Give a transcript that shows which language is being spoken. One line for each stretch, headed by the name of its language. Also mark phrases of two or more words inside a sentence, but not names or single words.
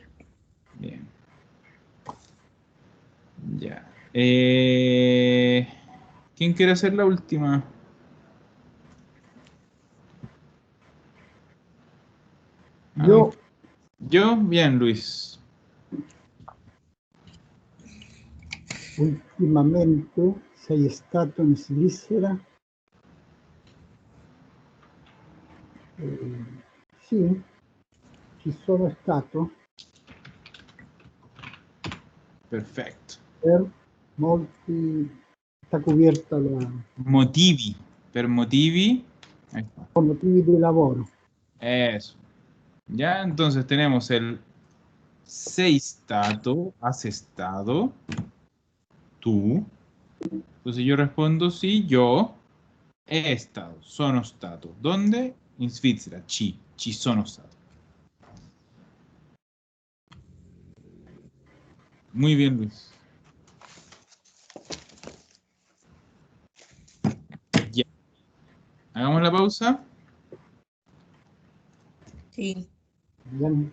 Spanish: Bien. Ya. ¿Quién quiere hacer la última? Yo, Yo, bien, Luis.
Italian: ultimamente sei stato in Svizzera? Sì, ci sono stato
Spanish: Perfecto.
Italian: per molti, sta cubierta Motivi. Per motivi.
Spanish: Ahí está.
Italian: por motivi di lavoro.
Spanish: Eso. Ya, entonces tenemos el
Italian: sei stato,
Spanish: has estado, tú. Entonces yo respondo sí, yo he estado,
Italian: sono stato. ¿Dónde? In Svizzera, ci sono stato.
Spanish: Muy bien, Luis. Ya. Hagamos la pausa. Sí. Bien.